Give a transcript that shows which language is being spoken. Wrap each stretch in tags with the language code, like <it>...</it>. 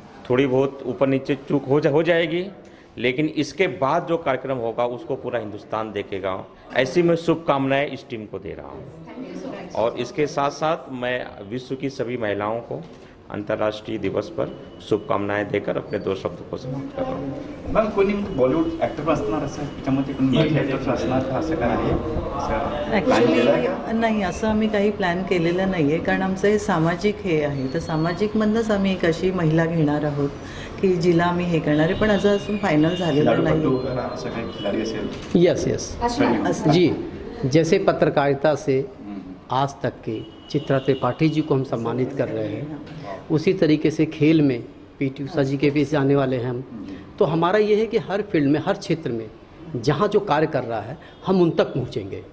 <hi>थोड़ी बहुत ऊपर नीचे चूक हो जाएगी, लेकिन इसके बाद जो कार्यक्रम होगा उसको पूरा हिंदुस्तान देखेगा। ऐसी मैं शुभकामनाएं इस टीम को दे रहा हूँ। और इसके साथ साथ मैं विश्व की सभी महिलाओं को अंतर्राष्ट्रीय दिवस पर शुभकामनाएं देकर अपने 2 शब्द को समाप्त कर रहा हूँ।</hi> <mr>मॅम, कोणी बॉलिवूड ॲक्टर असणार असं त्याच्यामध्ये कोणी मराठी ॲक्टर असणार का, असं काय आहे? ॲक्च्युली नाही, असं आम्ही काही प्लॅन केलेलं नाही आहे, कारण आमचं हे सामाजिक हे आहे. तर सामाजिकमधनंच आम्ही एक अशी महिला घेणार आहोत की जिला आम्ही हे करणार आहे, पण अजून फायनल झालेलं नाही. असं काही खिलाडी असेल?</mr> <hi>यस जी, जैसे पत्रकारिता से आज तक के चित्रा त्रिपाठी जी को हम सम्मानित कर रहे हैं, उसी तरीके से खेल में पीटी उषा जी के भी जाने वाले हैं हम। तो हमारा ये है कि हर फील्ड में, हर क्षेत्र में जहाँ जो कार्य कर रहा है हम उन तक पहुँचेंगे।</hi>